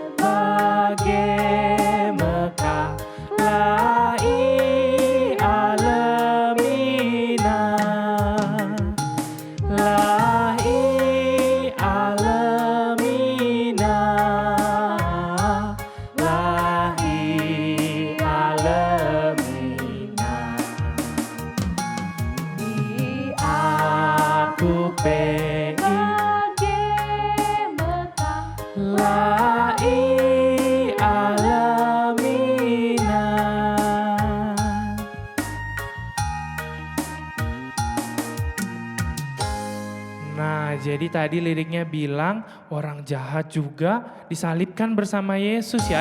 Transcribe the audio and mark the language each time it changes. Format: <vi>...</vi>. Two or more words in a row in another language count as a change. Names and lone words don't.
<btx>bage Mekah lai alemina lai alemina lai alemina aku pe lai alamina.</btx> <id>Nah, jadi tadi liriknya bilang orang jahat juga disalibkan bersama Yesus ya.</id>